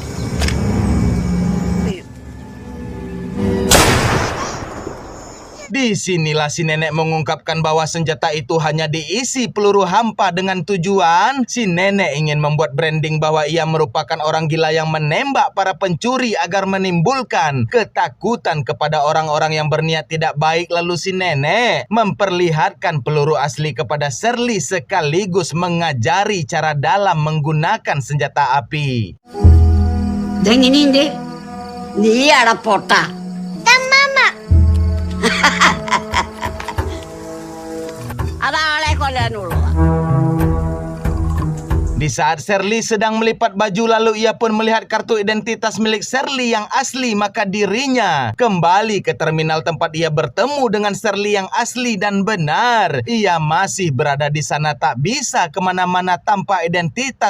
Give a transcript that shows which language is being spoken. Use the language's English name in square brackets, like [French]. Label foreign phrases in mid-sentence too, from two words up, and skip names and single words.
[Indonesian] Disinilah si nenek mengungkapkan bahwa senjata itu hanya diisi peluru hampa dengan tujuan si nenek ingin membuat branding bahwa ia merupakan orang gila yang menembak para pencuri agar menimbulkan ketakutan kepada orang-orang yang berniat tidak baik. Lalu si nenek memperlihatkan peluru asli kepada Shirley sekaligus mengajari cara dalam menggunakan senjata api. [Malayalam] ഇതെങ്ങനെയുണ്ട്? നീ അടപ്പൊട്ട. അതാളെ കൊല്ലാനുള്ളൂ. [Indonesian] Di saat Shirley sedang melipat baju lalu ia pun melihat kartu identitas milik Shirley yang asli, maka dirinya kembali ke terminal tempat ia bertemu dengan Shirley yang asli dan benar. Ia masih berada di sana tak bisa kemana-mana tanpa identitas.